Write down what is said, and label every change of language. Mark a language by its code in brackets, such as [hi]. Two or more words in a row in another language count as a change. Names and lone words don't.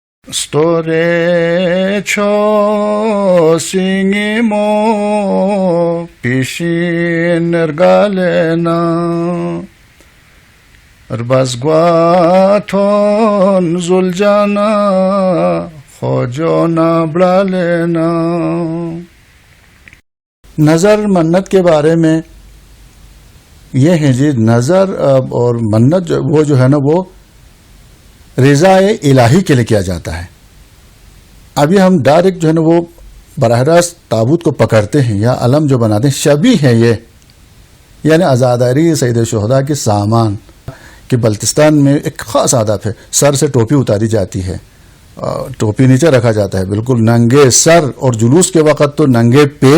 [bft] Store cho singimo pishin ergalena Rbazgwaton zuljana khojona blalena. [ur] نظر منت کے بارے میں یہ ہے جی، نظر اور منت وہ جو ہے نا وہ رضا الہی کے لیے کیا جاتا ہے. ابھی ہم ڈائریکٹ جو ہے نا وہ براہ راست تابوت کو پکڑتے ہیں یا علم جو بناتے ہیں، شبیہ ہے یہ، یعنی عزاداری سید شہداء کے سامان کہ بلتستان میں ایک خاص عادت ہے، سر سے ٹوپی اتاری جاتی ہے، ٹوپی نیچے رکھا جاتا ہے، بالکل ننگے سر، اور جلوس کے وقت تو ننگے پیر.